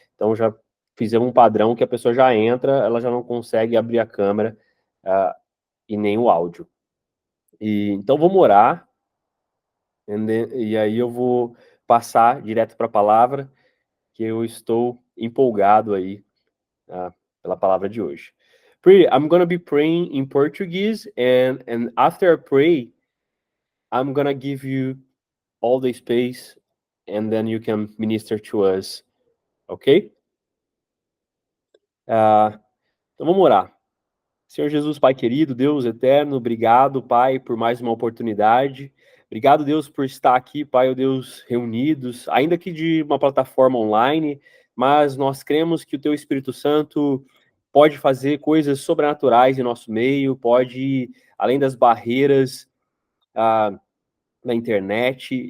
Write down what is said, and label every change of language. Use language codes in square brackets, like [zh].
[pt] Então já fizemos um padrão que a pessoa já entra, ela já não consegue abrir a câmera e nem o áudio. Então vamos orar, e aí eu vou passar direto para a palavra, que eu estou empolgado aí pela palavra de hoje. [en] Pretty, I'm going to be praying in Portuguese, and after I pray, I'm going to give you all the space, and then you can minister to us, ok? [pt] Então vamos orar. Senhor Jesus, Pai querido, Deus eterno, obrigado, Pai, por mais uma oportunidade. Obrigado, Deus, por estar aqui, Pai, oh Deus, reunidos, ainda que de uma plataforma online, mas nós cremos que o Teu Espírito Santo pode fazer coisas sobrenaturais em nosso meio, pode ir além das barreiras da internet.